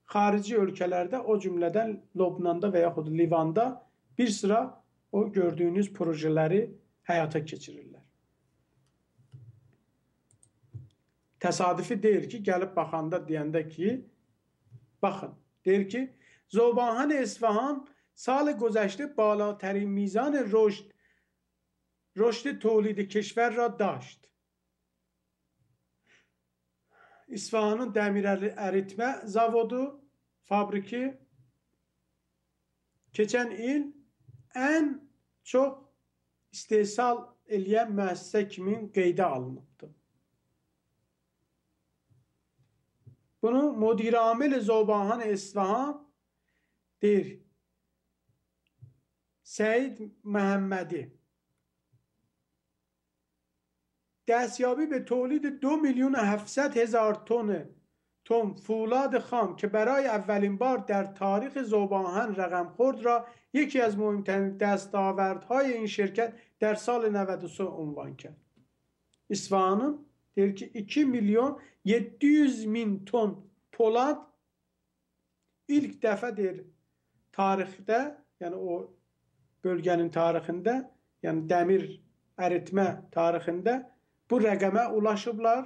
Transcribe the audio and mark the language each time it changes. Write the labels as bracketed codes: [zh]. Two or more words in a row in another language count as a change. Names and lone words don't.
[az] xarici ölkələrdə, o cümlədən Lübnanda və yaxud Livanda bir sıra o gördüyünüz projeləri həyata keçirirlər. Təsadüfi deyir ki, gəlib baxanda deyəndə ki, baxın, deyir ki, [fa] زوباهن اصفهان سال گذشته بالاترین میزان رشد تولید کشور را داشت. [az] İsfahanın dəmir əritmə zavodu, fabriki keçən il ən çox istehsal eləyən müəssisə kimi qeydə alınıbdır. Bunu müdir-amil Zobahan İsfahan deyir. [fa] Səid Məhəmmədi دستیابی به تولید 2,700,000 تن فولاد خام که برای اولین بار در تاریخ ذوب‌آهن رقم خورد را یکی از مهمترین دستاوردهای این şirket در سال 93 عنوان کرد. [az] İsfahan'ın der ki 2,700,000 ton polad ilk dəfə der tarixdə, yəni o bölgənin tarixində, yəni dəmir əritmə tarixində bu rəqəmə ulaşıblar.